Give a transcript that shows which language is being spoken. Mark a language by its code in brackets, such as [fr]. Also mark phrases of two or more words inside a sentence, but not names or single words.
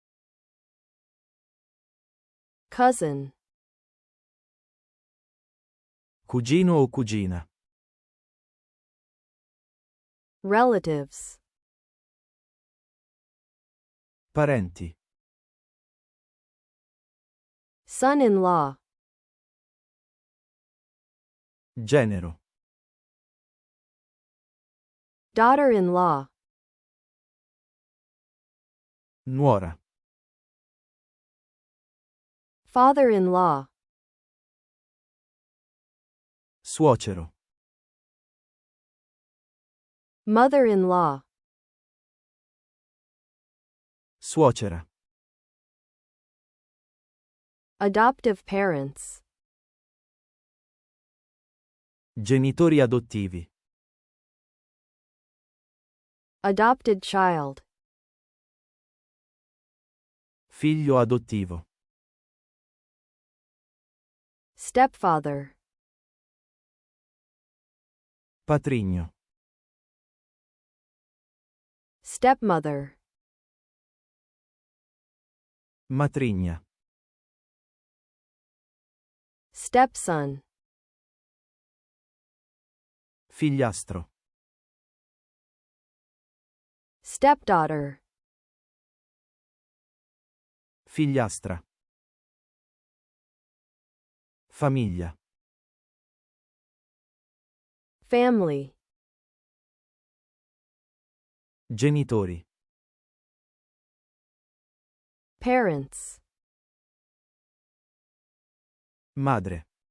[en] cousin, [it] cugino o cugina, [en] relatives, [it] parenti, [en] son-in-law, [it] genero, [en] daughter-in-law, [it] nuora, [en] father-in-law, [it] suocero, [en] mother-in-law, [it] suocera, [en] adoptive parents, [it] genitori adottivi, [en] adopted child, [it] figlio adottivo, [en] stepfather, [it] patrigno, [en] stepmother, [it] matrigna, [en] stepson, [it] figliastro, [en] stepdaughter, [it] figliastra, famiglia, [en] family, [it] genitori, [en] parents, [it] madre,